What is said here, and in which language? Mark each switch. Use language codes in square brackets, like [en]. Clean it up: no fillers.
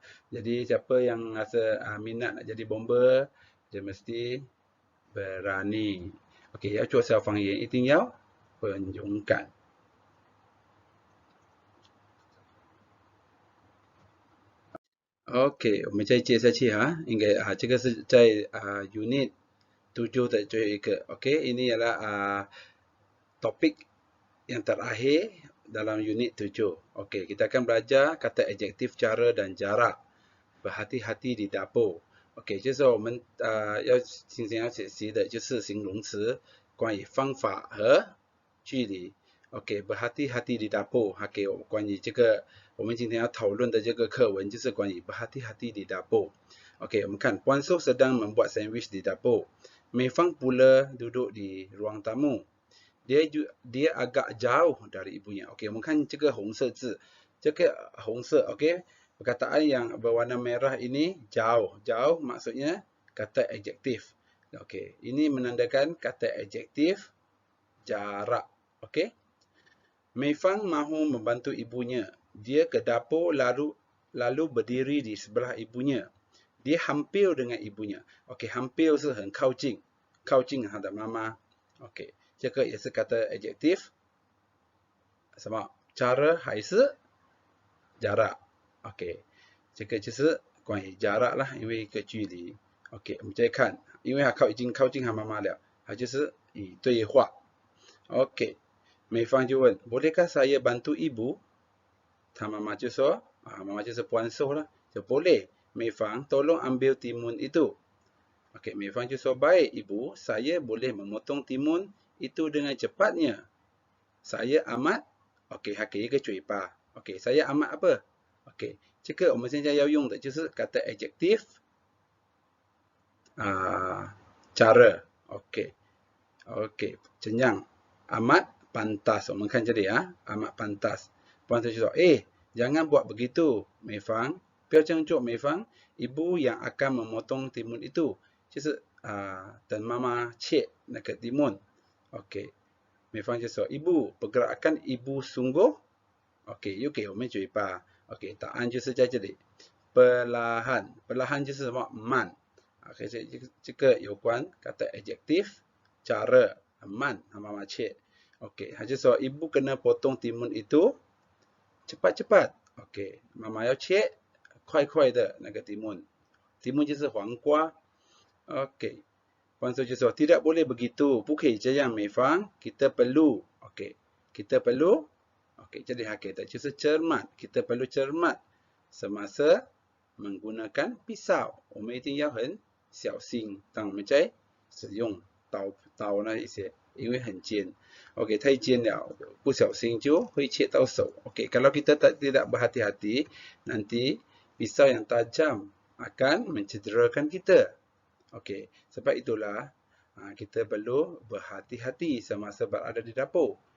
[ms] jadi siapa yang rasa minat nak jadi bomba， dia mesti berani。 [zh] OK， 要做消防员一定要很勇敢。 OK， 我们再接下去应该这个是在unit 7的最后一个。 [ms] OK， ini adalah topik yang terakhir dalam unit 7。 OK， kita akan belajar kata adjektif cara dan jarak。 berhati-hati di dapur。 [zh] OK， 就是我们今天要学习的就是形容词，关于方法和距离。 [ms] OK， berhati-hati di dapur。 [zh] 给我关于这个我们今天要讨论的这个课文就是关于 [ms] berhati-hati di dapur。 OK， [zh] 我们看 [ms] Puan So sedang membuat sandwich di dapur。Mei Fang pula duduk di ruang tamu。 dia agak jauh dari ibunya。 [zh] OK， 我们看这个红色字，这个红色 OK。 [ms] perkataan yang berwarna merah ini jauh. Jauh maksudnya kata adjektif. Okey, ini menandakan kata adjektif jarak. Okey. Mei Fang mahu membantu ibunya. Dia ke dapur lalu berdiri di sebelah ibunya. dia hampir dengan ibunya。 [zh] OK， hampir 是很靠近，靠近他的妈妈。 OK， 这个也是kata adjective， 什么 cara 还是 jarak。 OK， 这个就是关于 jarak 啦，因为一个距离。 OK， 我们再看，因为他已经靠近他妈妈了，他就是以对话。 [ms] OK， [zh] 美方就问 [ms] bolehkah saya bantu ibu？ [zh] 他妈妈就说妈妈就是puan soh lah， 就 boleh， 美方 [ms] tolong ambil timun itu。 OK， [zh] 美方就说 [ms] baik ibu, saya boleh memotong timun itu dengan cepatnya. Saya amat OK， [zh] 还给一个嘴巴。 [ms] OK， saya amat apa？ [zh] OK， 这个我们现在要用的就是kata adjective cara。 [ms] OK， OK， kenyang amat pantas。 [zh] 我们看这里 [ms] amat pantas。 [zh] puan就说 [ms] jangan buat begitu [zh] 美方，不要这样做美方， [ms] ibu yang akan memotong timun itu， [zh] 就是等妈妈切那个 timun。 OK， 美方就说 [ms] ibu pergerakan ibu sungguh [zh] OK， 又给我们嘴巴。 OK， 答案就是在这里 perlahan， perlahan 就是什么慢。 OK， 这个有关kata adjective cara 很慢，妈妈切。 [ms] OK， [zh] 他就说 [ms] ibu kena potong timun itu cepat-cepat。 [zh] OK， 妈妈要切快快的那个 timun， timun 就是黄瓜。 OK， puan就说 [ms] tidak boleh begitu， [zh] 不可以这样美方， kita perlu OK， kita perlu OK， jadi hakikatnya 就是cermat， [ms] kita perlu cermat semasa menggunakan pisau， [zh] 我们一定要很小心当我们在使用刀那一些，因为很尖。 OK， 太尖了，不小心就会切到手。 [ms] OK， kalau kita tidak berhati-hati, nanti pisau yang tajam akan mencederakan kita. OK， sebab itulah kita perlu berhati-hati semasa berada di dapur.